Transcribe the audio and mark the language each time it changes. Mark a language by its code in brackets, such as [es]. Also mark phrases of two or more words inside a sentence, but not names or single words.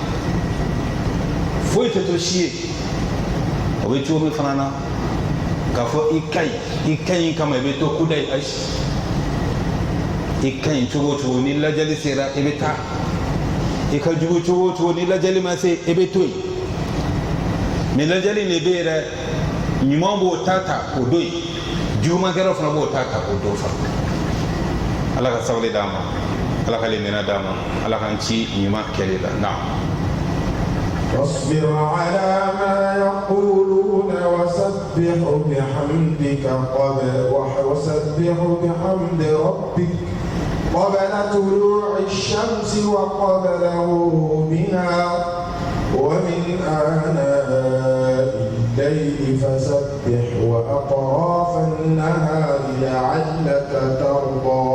[bm] foyi tɛ to si ye o bɛ cogo min fana na k'a fɔ i ka ɲi kama i bɛ to kuda ye ayi i ka ɲi cogo o cogo ni lajɛli sera i bɛ taa i ka jugu cogo o cogo ni lajɛli ma se i bɛ to yen mɛ lajɛli de bɛ yen dɛ ɲuman b'o ta o don yen jugumankɛlaw fana b'o ta o don fana ala ka sabali d'an ma ala ka lemina d'an ma ala k'an ci ɲuman kɛli la na [ar] واصبر على ما يقولون وسبح بحمد ربك قبل طلوع الشمس وقبل غروبها ومن آناء الليل فسبح وأطراف النهار لعلك ترضى